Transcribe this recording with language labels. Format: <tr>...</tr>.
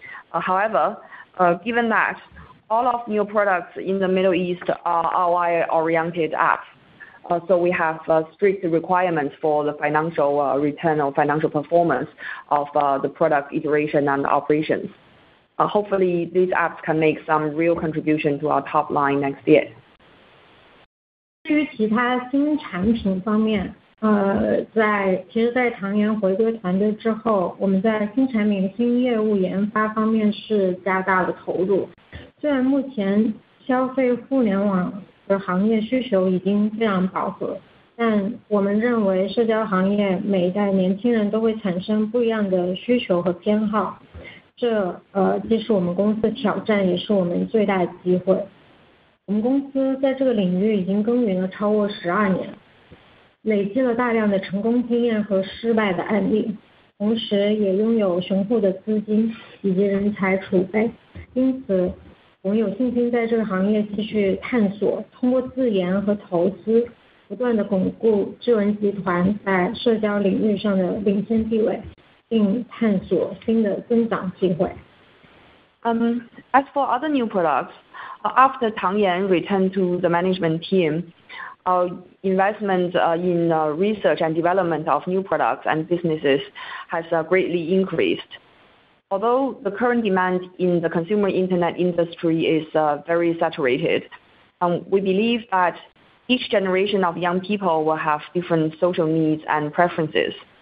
<en>However, given that all of new products in the Middle East are ROI-oriented apps, so we have strict requirements for the financial return or financial performance of the product iteration and operations. Hopefully, these apps can make some real contribution to our top line next year.</en> <zh>至于其他新产品方面，在唐岩回归团队之后，我们在新产品、新业务研发方面是加大了投入。虽然目前消费互联网的行业需求已经非常饱和，但我们认为社交行业每一代年轻人都会产生不一样的需求和偏好。这既是我们公司的挑战，也是我们最大的机会。我们公司在这个领域已经耕耘了超过12年，累积了大量的成功经验和失败的案例，同时也拥有雄厚的资金以及人才储备。因此，我们有信心在这个行业继续探索，通过自研和投资，不断的巩固智文集团在社交领域上的领先地位，并探索新的增长机会。</zh> <en>As for other new products, after Tang Yan returned to the management team, our investment in research and development of new products and businesses has greatly increased. Although the current demand in the consumer internet industry is very saturated, we believe that each generation of young people will have different social needs and preferences.</en>